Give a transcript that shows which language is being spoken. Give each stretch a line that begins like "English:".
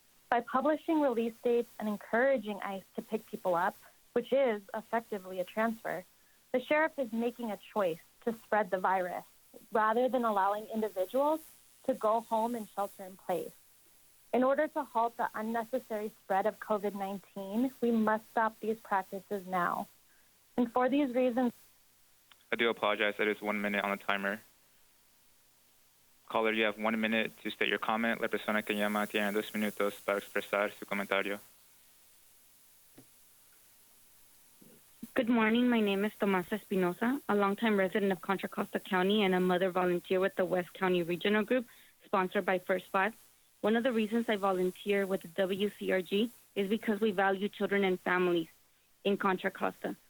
English: By publishing release dates and encouraging ICE to pick people up, which is effectively a transfer, the sheriff is making a choice to spread the virus rather than allowing individuals to go home and shelter in place. In order to halt the unnecessary spread of COVID-19, we must stop these practices now. And for these reasons... I do apologize. That is 1 minute on the timer. Caller, you have 1 minute to state your comment.
Spanish: La persona que llama tiene 2 minutos para expresar su comentario.
English: Good morning. My name is Tomasa Espinosa, a longtime resident of Contra Costa County and a mother volunteer with the West County Regional Group, sponsored by First Five. One of the reasons I volunteer with the WCRG is because we value children and families in Contra Costa.